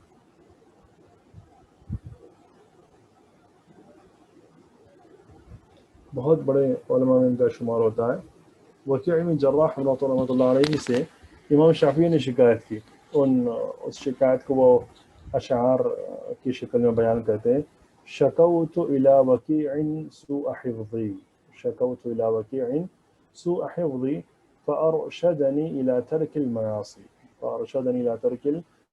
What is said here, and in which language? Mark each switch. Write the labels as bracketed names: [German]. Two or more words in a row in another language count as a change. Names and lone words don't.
[Urdu] بہت بڑے علماء میں ان کا شمار ہوتا ہے۔ وکیع بن جراح [Arabic] رحمۃ اللہ علیہ [Urdu] سے امام شافعی نے شکایت کی، اس شکایت کو وہ اشعار کی شکل میں بیان کرتے ہیں، [Arabic] شکوت الی وکیع سوء حفظی، شکوت الی وکیع سوء حفظی فارشدنی الی ترک المعاصی، فارشدنی الی ترک